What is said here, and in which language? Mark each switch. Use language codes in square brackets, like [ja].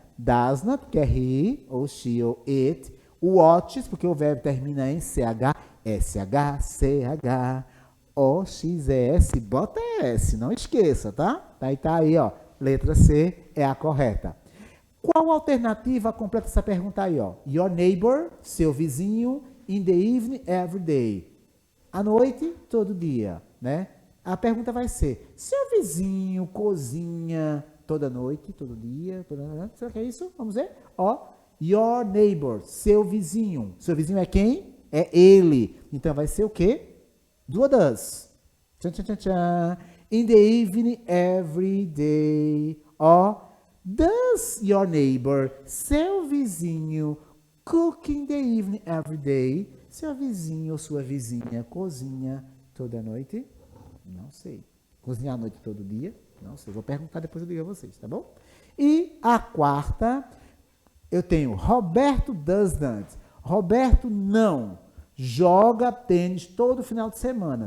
[en] Does not, [pt] que é he, ou she, ou it. Watches, porque o verbo termina em CH, SH, CH, OXS, bota S, não esqueça, tá? Aí tá aí, ó, letra C é a correta. Qual alternativa completa essa pergunta aí, ó? [en] Your neighbor, [pt] seu vizinho, [en] in the evening, every day. [pt] À noite, todo dia, né? A pergunta vai ser, seu vizinho cozinha toda noite, todo dia, será que é isso? Vamos ver? Ó, [en] your neighbor, [pt] seu vizinho. Seu vizinho é quem? É ele. Então, vai ser o quê? [en] Do or does. [pt] Tchan, tchan, tchan, tchan. [en] In the evening, every day. Ó, does your neighbor, [pt] seu vizinho, [en] cook in the evening, every day? [pt] Seu vizinho ou sua vizinha cozinha toda noite? Não sei. Cozinhar à noite todo dia? Não sei. Vou perguntar, depois eu digo a vocês, tá bom? E a quarta, eu tenho Roberto [en] does not. [pt] Roberto não joga tênis todo final de semana.